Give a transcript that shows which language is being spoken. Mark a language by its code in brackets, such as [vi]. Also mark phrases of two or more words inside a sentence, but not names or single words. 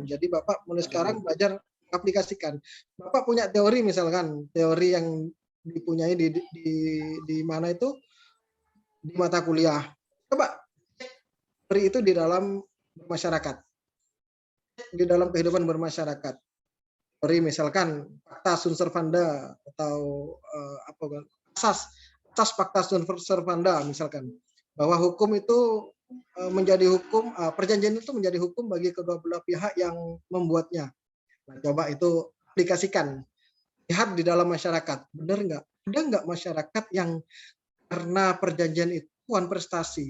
[id] Jadi Bapak mulai sekarang belajar aplikasikan. Bapak punya teori misalkan, teori yang dipunyai di mana itu di mata kuliah. Coba teori itu di dalam masyarakat. Di dalam kehidupan bermasyarakat. Teori misalkan [la] fakta sunt servanda [id] atau asas [la] fakta sunt servanda [id] misalkan bahwa hukum itu menjadi hukum, perjanjian itu menjadi hukum bagi kedua belah pihak yang membuatnya. Nah, coba itu aplikasikan. Lihat di dalam masyarakat, benar nggak? Ada nggak masyarakat yang karena perjanjian itu prestasi?